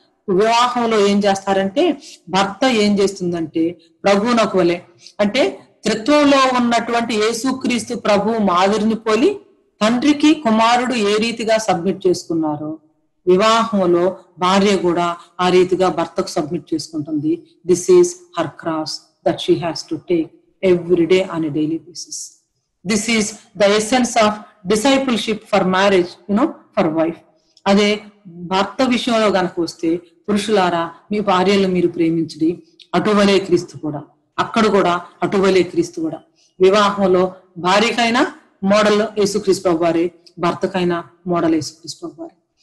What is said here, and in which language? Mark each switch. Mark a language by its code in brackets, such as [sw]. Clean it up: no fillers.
[te] వివాహంలో ఏం చేస్తారంటే, భర్త ఏం చేస్తుందంటే ప్రభువునకు వలె, అంటే త్రిత్వంలో ఉన్నటువంటి యేసుక్రీస్తు ప్రభు మాదిరిని పోలి తండ్రికి కుమారుడు ఏ రీతిగా సబ్మిట్ చేసుకున్నారో వివాహంలో భార్య కూడా ఆ రీతిగా భర్తకు సబ్మిట్ చేసుకుంటుంది. [en] This is her cross that she has to take every day on a daily basis. This is the essence of discipleship for marriage, for wife. [te] అదే భర్త విషయంలో గనక వస్తే, పురుషులారా మీ భార్యలు మీరు ప్రేమించడి, అటువలే క్రీస్తు కూడా, అక్కడ కూడా అటువలే క్రీస్తు కూడా. వివాహంలో భార్యకైనా మోడల్ యేసుక్రీస్తు ప్రభువారే, భర్తకైనా మోడల్ యేసుక్రీస్తు ప్రభువారే.